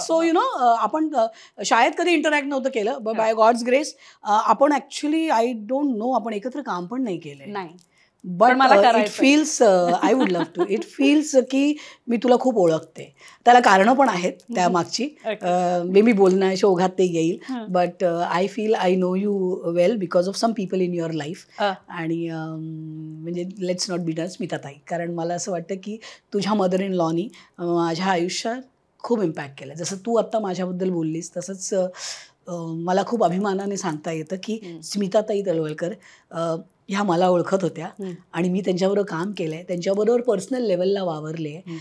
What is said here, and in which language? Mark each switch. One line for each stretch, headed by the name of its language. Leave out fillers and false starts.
English: so you know
Marathi: आपण शाळेत कधी इंटरॅक्ट नव्हतं केलं,
English: but by god's grace
Marathi: आपण ऍक्च्युली
English: I don't know
Marathi: आपण एकत्र काम पण नाही केलंय. नाही,
English: But it feels, I would love to. It feels
Marathi: की मी तुला खूप ओळखते. त्याला कारणं पण आहेत त्या मागची, मी बोलणं शोघात ते येईल.
English: But I feel I know you well because of some people in your life.
Marathi: आणि म्हणजे
English: let's not be done
Marathi: स्मिताताई, कारण मला असं वाटतं की तुझ्या मदर इन लॉनी माझ्या आयुष्यात खूप इम्पॅक्ट केला. जसं तू आत्ता माझ्याबद्दल बोललीस तसंच मला खूप अभिमानाने सांगता येतं की स्मिताताई तळवलकर ह्या मला ओळखत होत्या आणि मी त्यांच्याबरोबर काम केलं आहे, त्यांच्याबरोबर पर्सनल लेवलला वावरले.